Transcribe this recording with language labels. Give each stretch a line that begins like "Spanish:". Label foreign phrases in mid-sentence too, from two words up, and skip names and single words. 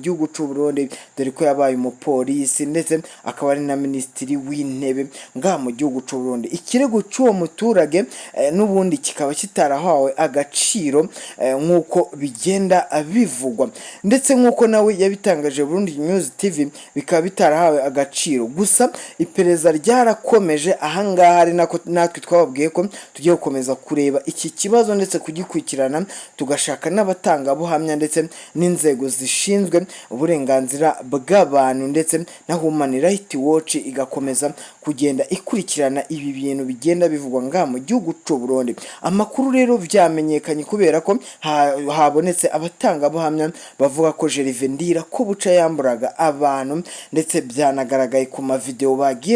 Kinyarwanda: gihugu cy'u Burundi dore ko yabaye umupolisi ndetse akaba ari na minisitiri w'intebe nga mu gihugu cy'u Burundi ikirego cy'uwo muturage n'ubundi kikaba kitarahawe agaciro nkuko bigenda bivugwa ndetse nkuko nawe yabitangaje Burundi News TV bikaba bitarahawe agaciro gusa iperereza ryarakomeje ahangaha ari nako natwe twababwiye ko tugiye gukomeza kureba iki kibazo ndetse kugikurikirana tugashaka n'abatanga buhamya ndetse n'inzego zishinzwe uburenganzira bw'abantu ndetse na Human Rights Watch igakomeza kugenda ikurikirana ibi bintu bigenda bivugwa nga mu gihugu cy'u Burundi amakuru rero byamenyekanye kubera ko habonetse abatanga buhamya bavuga ko Gervais ndirakobuca yamburaga abantu ndetse byanagaragaye ku mavideo bagiye